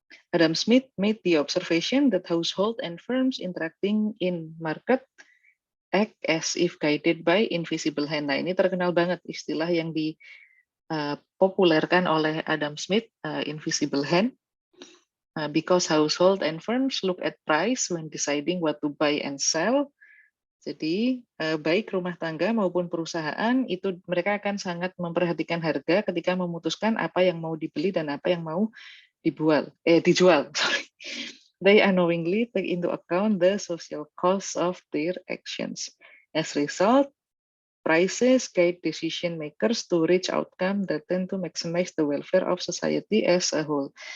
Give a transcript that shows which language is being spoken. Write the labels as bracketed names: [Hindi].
[English] Adam Smith made the observation that household and firms interacting in market act as if guided by invisible hand. [Indonesian] Nah, ini terkenal banget istilah yang dipopulerkan oleh Adam Smith, invisible hand. [English] Because household and firms look at price when deciding what to buy and sell. [Indonesian] Jadi baik rumah tangga maupun perusahaan itu mereka akan sangat memperhatikan harga ketika memutuskan apa yang mau dibeli dan apa yang mau dijual. [English] Sorry. They unknowingly take into account the social costs of their actions. As a result, prices guide decision makers to reach outcome that tend to maximize the welfare of society as a whole.